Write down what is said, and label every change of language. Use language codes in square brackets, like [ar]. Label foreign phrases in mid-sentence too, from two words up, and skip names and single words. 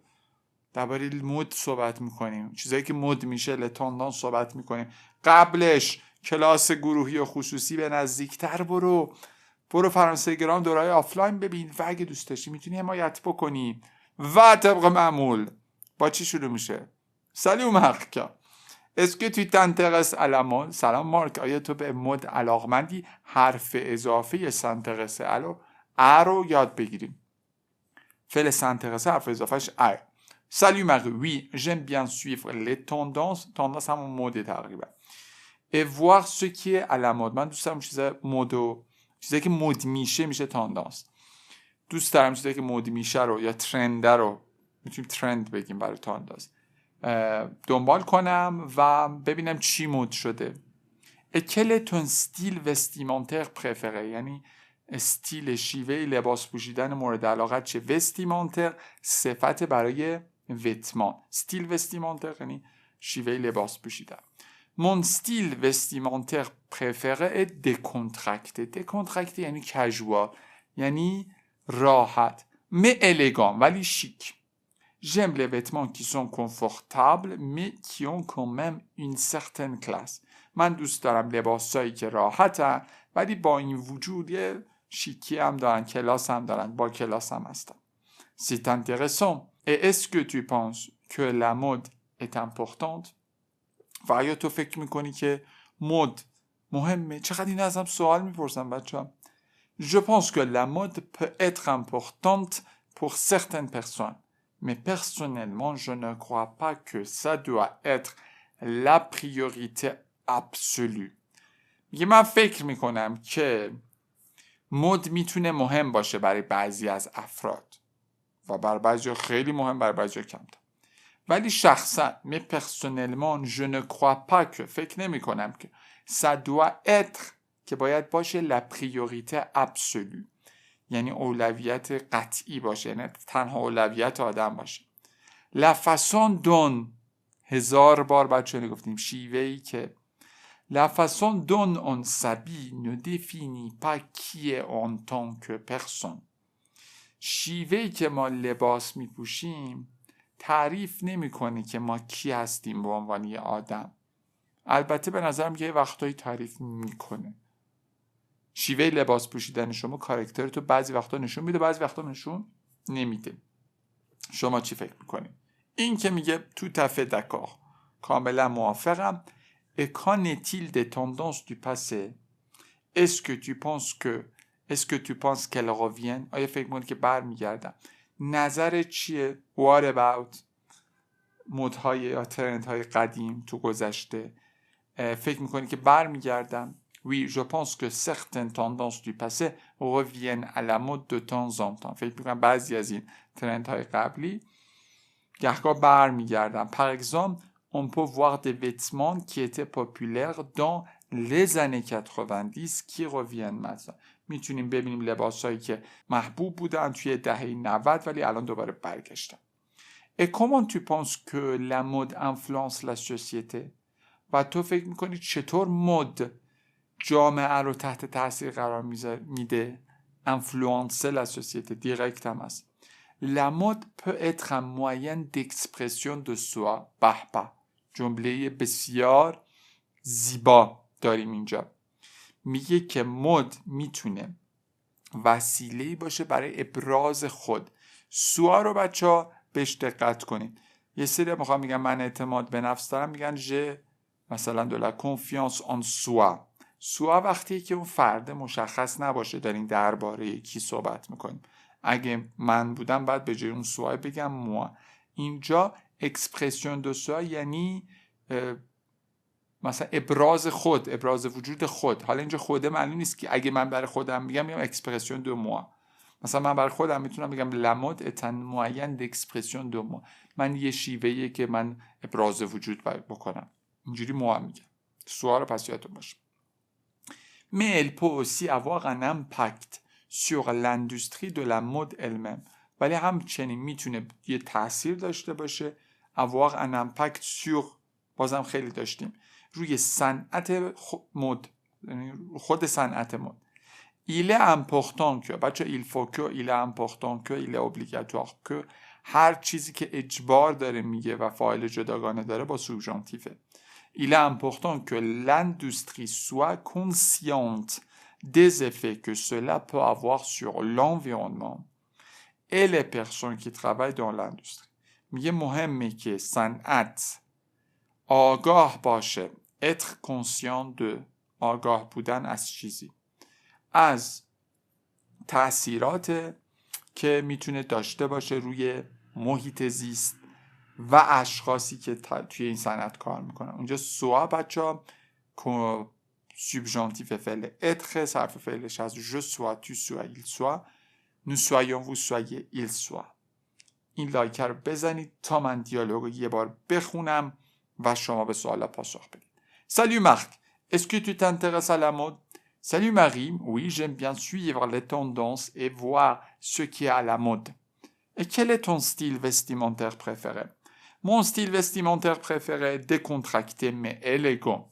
[fa] درباره مود صحبت میکنیم، چیزایی که مود میشه لتاندان صحبت میکنیم. قبلش کلاس گروهی و خصوصی به نزدیکتر برو فرانسه گرام دورهای آفلاین ببین و اگه دوست داشتی میتونی حمایت بکنی. و طبق معمول با چی شروع میشه؟ [fr] سلام مارک، est-ce que tu t'intéresses à la mode؟ [fa] سلام مارک، آیا تو به مد علاقمندی؟ حرف اضافه s'intéresser رو یاد بگیریم. فعل s'intéresser حرف اضافهش [fr] Salut Marie, oui, j'aime bien suivre les tendances. [fa] Tendance همون موده تقریبا. [fr] Et voir ce qui est à la mode. [fa] من دوست دارم چیزایی که مد میشه تاندانس. دوست دارم چیزایی که مد میشه رو یا ترند رو، میتونیم ترند بگیم برای تاندانس، دنبال کنم و ببینم چی مد شده. [fr] Et quel est ton style vestimentaire préféré؟ [fa] یعنی استیل، شیوه لباس پوشیدن مورد علاقت چه؟ وستیمانتر صفت برای وتمان. [fr] style vestimentaire [fa] یعنی شیوه لباس پوشیدن. [fr] Mon style vestimentaire préféré est décontracté. [fa] Décontracté یعنی casual، یعنی راحت، [fr] mais élégant ولی chic. J'aime les vêtements qui sont confortables mais qui ont quand même une certaine classe. [fa] من دوست دارم لباسایی که راحتن ولی با این وجود یه شیکی هم دارن، کلاس هم دارن، با کلاس هم هستن. [fr] C'est intéressant. Et est-ce que tu penses que la mode est importante؟ [fa] و آیا تو فکر میکنی که مد مهمه؟ چقدر این ازم سوال میپرسن بچه هم. [fr] Je pense que la mode peut être importante pour certaines personnes. Mais personnellement, je ne crois pas que ça doit être la priorité absolue. [fa] میگه من فکر میکنم که مد میتونه مهم باشه برای بعضی از افراد و برای بعضی خیلی مهم، برای بعضی کمتر. ولی شخصا [fr] mais personnellement je ne crois pas que، [fa] فکر نمی کنم که [fr] ça doit être، [fa] که باید باشه [fr] la priorité absolue، [fa] یعنی اولویت قطعی باشه، یعنی تنها اولویت آدم باشه. [fr] la façon dont، [fa] هزار بار بچه گفتیم شیوهی که، [fr] la façon dont on s'habille ne définit pas qui est en tant que personne. [fa] شیوهی که ما لباس می پوشیم تعریف نمی‌کنه که ما کی هستیم به عنوان یه آدم. البته به نظرم یه وقتایی تعریف میکنه. شیوه لباس پوشیدن شما کاراکتر تو بعضی وقتا نشون میده، بعضی وقتا نشون نمیده. شما چی فکر میکنید؟ این که میگه [fr] tout à fait d'accord, [fa] کاملا موافقم. [fr] Et qu'en est-il des tendances du passé؟ Est-ce que tu penses qu'elles reviennent؟ [fa] آیا فکر میکنید که برمیگردن؟ نظر چیه؟ [en] What about [fa] مدهای یا ترندهای قدیم تو گذشته؟ فکر میکنی که برمیگردن؟ [fr] Oui, je pense que certaines tendances du passé reviennent à la mode de temps en temps. [fa] فکر میکنم بعضی از این ترندهای قبلی گهگاه برمیگردن. [fr] Par exemple, on peut voir des vêtements qui étaient populaires dans les années 90 qui reviennent maintenant. [fa] میتونیم ببینیم لباسایی که محبوب بودن توی دهه 90 ولی الان دوباره برگشتن. [fr] Et comment tu penses que la mode influence la société؟ [fa] و تو فکر میکنی چطور مد جامعه رو تحت تاثیر قرار میده؟ [fr] influencer la société direct [fa] هم هست. [fr] La mode peut être un moyen d'expression de soi. [fa] به جمله بسیار زیبا داریم اینجا. میگه که مد میتونه وسیله‌ای باشه برای ابراز خود. سوا رو بچه‌ها بهش دقت کنید. یه سری میخوام میگن من اعتماد به نفس دارم، میگن ژ مثلا [fr] de la confiance en soi. [fa] سوا وقتی که اون فرد مشخص نباشه دارین درباره کی صحبت میکنیم. اگه من بودم بعد به جای اون سوا بگم موا. اینجا [fr] expression de soi [fa] یعنی مثلا ابراز خود، ابراز وجود خود. حالا اینجا خوده معلوم نیست که اگه من برای خودم میگم [fr] expression de moi. [fa] مثلا من برای خودم میتونم بگم [fr] la mode est un moyen d'expression de moi. [fa] من یه شیوهیه که من ابراز وجود بکنم. اینجوری موا میگم. سوال پس یادتون باشه. [fr] Mais elle peut aussi avoir un impact sur l'industrie de la mode elle-même. [fa] ولی همچنین میتونه یه تاثیر داشته باشه [fr] avoir un impact sur [fa] بازم خیلی داشتیم روی صنعت مد خود صنعت مد. [fr] Il est important que بچه il faut que il est important que il est obligatoire que [fa] هر چیزی که اجبار داره میگه و فاعل جداگانه داره با سوبژانتیفه. [fr] Il est important que l'industrie soit consciente des effets que cela peut avoir sur l'environnement et les personnes qui travaillent dans l'industrie. [fa] میگه مهمه که صنعت آگاه باشه [fr] être conscient de [fa] آگاه بودن از چیزی از تأثیرات که میتونه داشته باشه روی محیط زیست و اشخاصی که توی این صنعت کار میکنن. اونجا سوا بچه سوبژانتیف فعل [fr] être [fa] صرف فعلش از [fr] je sois tu sois il soit nous soyons vous soyez il soit. [fa] این لایک رو بزنید تا من دیالوگ رو یه بار بخونم و شما به سوالا پاسخ بدید. [fr] Salut Marc, est-ce que tu t'intéresses à la mode? Salut Marie, oui, j'aime bien suivre les tendances et voir ce qui est à la mode. Et quel est ton style vestimentaire préféré? Mon style vestimentaire préféré est décontracté mais élégant.